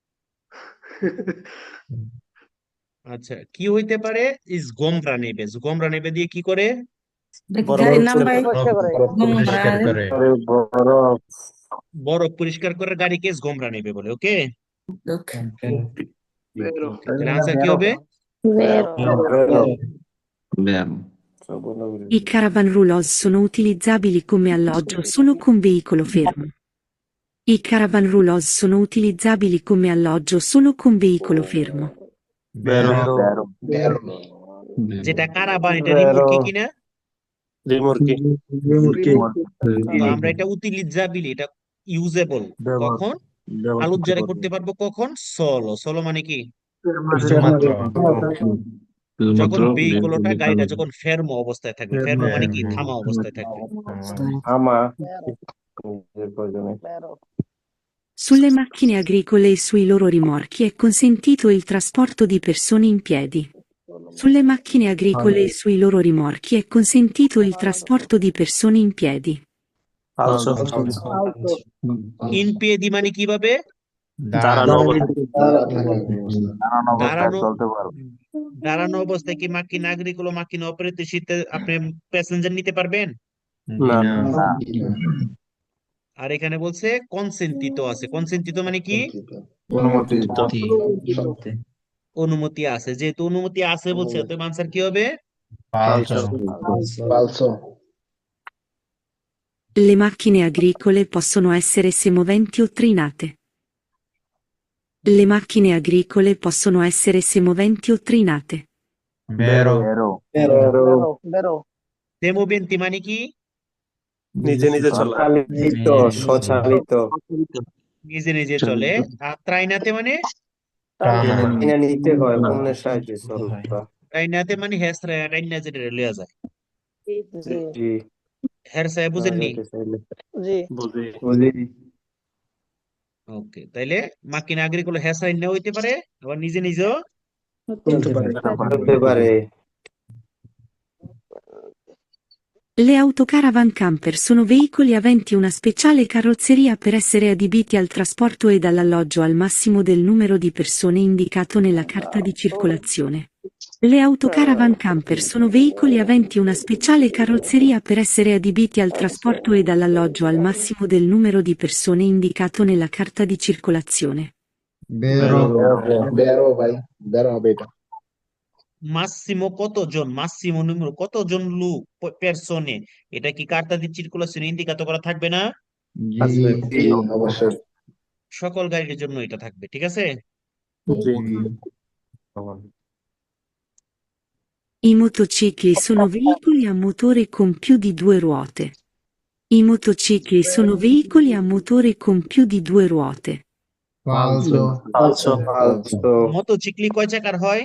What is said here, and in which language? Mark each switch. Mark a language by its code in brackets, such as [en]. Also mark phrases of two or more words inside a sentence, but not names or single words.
[bn] আচ্ছা, কি হইতে পারে? ইস গমরা নেবে, গমরা নেবে দিয়ে কি করে? গাড়ির নাম ভাই পরিষ্কার করে। বরফ, বরফ পরিষ্কার করে গাড়িকে গমরা নেবে বলে, ওকে? তাহলে আনসার কি হবে? [it] I caravan roulotte sono utilizzabili come alloggio solo con veicolo fermo. I caravan roulotte sono utilizzabili come alloggio solo con veicolo fermo. Vero. [bn] যেটা কারাবান, এটা রিমোর্কি কিনা? রিমোর্কি তো আমরা এটা উতিলিজাবিলি, এটা ইউজেবল কখন? আলোচনা করতে পারবো কখন? সলো। সলো মানে কি? শুধুমাত্র। যখন ভেহিকলটা গাড়িটা যখন ফেরমো অবস্থায় থাকবে। ফেরমো মানে কি? থামা অবস্থায় থাকবে। আমা, নিজের প্রয়োজনে। [it] Sulle macchine agricole e sui loro rimorchi è consentito il trasporto di persone in piedi. Sulle macchine agricole e sui loro rimorchi è consentito il trasporto di persone in piedi. falso in piedi [bn] মানে কিভাবে? দাঁড়ানো দাঁড়ানো দাঁড়ানো অবস্থায় কি [it] macchina agricola macchine operatrici [bn] আপনি প্যাসেঞ্জার নিতে পারবেন? না আর এখানে বলছে কনসেন্টিত আছে। কনসেন্টিত মানে কি? অনুমতি আছে। যেহেতু অনুমতি আছে বলছে, তো আনসার কি হবে? Falso. [it] Le macchine agricole possono essere semoventi o trinate. Le macchine agricole possono essere semoventi o trinate. Vero. [bn] বেরো। সেমোবেন্তি মানে কি? নিজে নিজে চলা। স্বচালিত, স্বচালিত। নিজে নিজে চলে। আর ত্রাইনাতে মানে টানা কিনে নিতে হয় পণ্যের সাহায্যে চলা। ত্রাইনাতে মানে হেসরা টাইনা যেটা লইয়া যায়। জি জি, হেরসায় না বুঝেননি? যেতে চাইলে। জি বুঝি। বুঝি। ওকে, তাইলে [it] macchine agricole [bn] হেসাই না হইতে পারে, আবার নিজে নিজেও চলতে পারে। হতে পারে। [it] Le autocaravan camper sono veicoli aventi una speciale carrozzeria per essere adibiti al trasporto ed all'alloggio al massimo del numero di persone indicato nella carta di circolazione. Le autocaravan camper sono veicoli aventi una speciale carrozzeria per essere adibiti al trasporto ed all'alloggio al massimo del numero di persone indicato nella carta di circolazione. [bn] মাসিমো কতজন, [it] massimo numero [bn] কতজন লোক পেরসনে, এটা কি [it] carta di circolazione [bn] ইন্ডিকাত করা থাকবে না? সকল গাড়ির জন্য এটা থাকবে, ঠিক আছে? জি। [it] I motocicli sono veicoli a motore con più di due ruote. I motocicli sono veicoli a motore con più di due ruote. Falso. [bn] মোটরসাইকেল কয় চাকার হয়?